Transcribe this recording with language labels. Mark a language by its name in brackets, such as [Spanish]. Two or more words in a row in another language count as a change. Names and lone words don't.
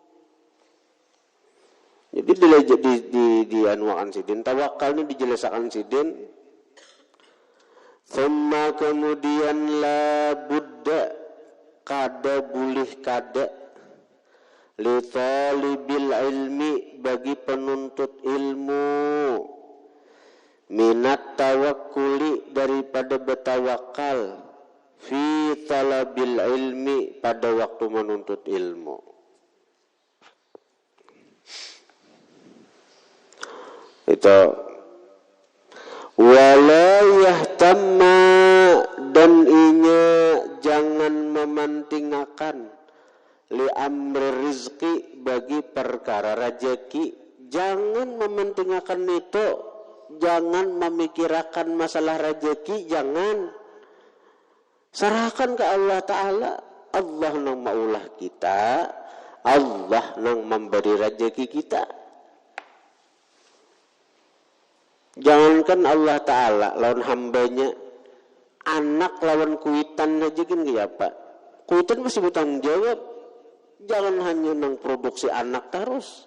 [Banjar] Jadi di anuakan sidin tawakal ini dijelaskan sidin. Thumma kemudian la kada bulih kada [Arabic] لطالب العلم [Banjar] bagi penuntut ilmu [Arabic] من التوكل [Banjar] daripada bertawakal [Arabic] في طلب العلم [Banjar] pada waktu menuntut ilmu. Itu [Arabic] ولا يهتم [Banjar] dan inya jangan memantingakan [Arabic] لأمر الرزق [Banjar] bagi perkara rezeki, jangan mementingkan itu, jangan memikirkan masalah rezeki, jangan. [Indonesian] Serahkan ke Allah Ta'ala. [Banjar] Allah nang maulah kita, Allah nang memberi rezeki kita. Jangankan Allah Ta'ala lawan hambanya, anak lawan kuitan aja kan gak apa. Kuitan masih bertanggung jawab. Jangan hanya nang produksi anak terus.